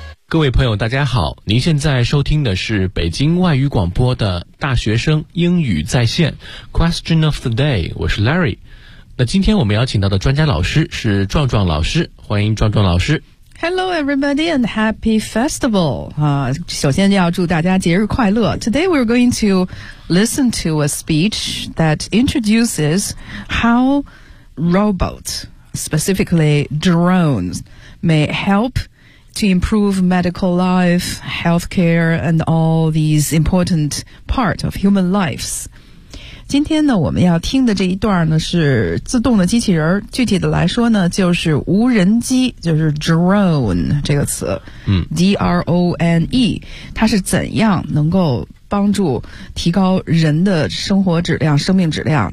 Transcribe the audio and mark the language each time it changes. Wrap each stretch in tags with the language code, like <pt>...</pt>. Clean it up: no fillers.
<zh>各位朋友大家好，您现在收听的是北京外语广播的大学生英语在线 Question of the day，我是 Larry。那今天我们邀请到的专家老师是壮壮老师，欢迎壮壮老师。</zh> <en>Hello everybody and happy festival.</en> <zh>首先要祝大家节日快乐。</zh> <en>Today we're going to listen to a speech that introduces how robots, specifically drones, may help to improve medical life, healthcare, and all these important part of human lives.</en> <zh>今天呢我们要听的这一段呢是自动的机器人，具体的来说呢就是无人机，就是 drone 这个词，D-R-O-N-E， 它是怎样能够帮助提高人的生活质量、生命质量。</zh>